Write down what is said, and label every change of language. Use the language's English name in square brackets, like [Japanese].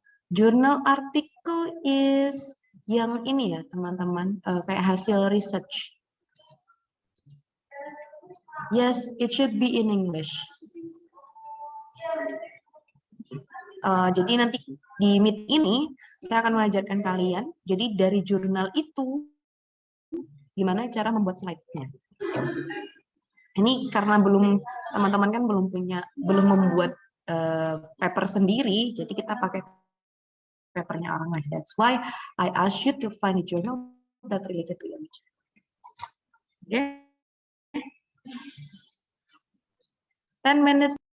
[Indonesian] Journal artikel is yang ini ya teman-teman, kayak hasil research. [English] Yes, it should be in English. [Indonesian] Jadi nanti di Meet ini saya akan mengajarkan kalian, jadi dari jurnal itu gimana cara membuat slide-nya. Ini karena teman-teman kan belum membuat paper sendiri, jadi kita pakai papernya orang lain. [English] That's why I ask you to find a journal that related to your major. Okay. 10 minutes